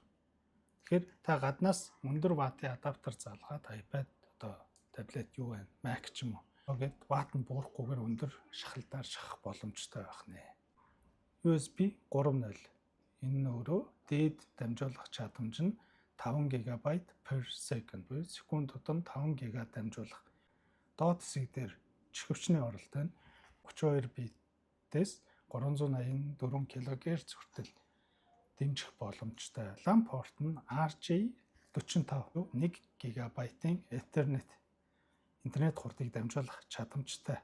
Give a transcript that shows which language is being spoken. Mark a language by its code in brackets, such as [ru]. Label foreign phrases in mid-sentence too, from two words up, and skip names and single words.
[mn] Тэгэхээр та гаднаас өндөр ваттын адаптер залгаад iPad, одоо таблет юу байна, Mac ч юм уу. Ингээд ватт нь буурахгүйгээр өндөр шахалдаар шахах боломжтой байх нэ. USB 3.0. Энэ нь өөрөө дээд дамжуулах чадамж нь 5 [en] GB per second [mn] буюу секунд тутам 5 GB дамжуулах. Доод хэсэг дээр чихвчний оролт байна. 32 битээс 384 кГц хүртэл дэмжих боломжтой. LAN порт нь RJ45 1 ГБ-ийн Ethernet интернет хурдыг дамжуулах чадамжтай.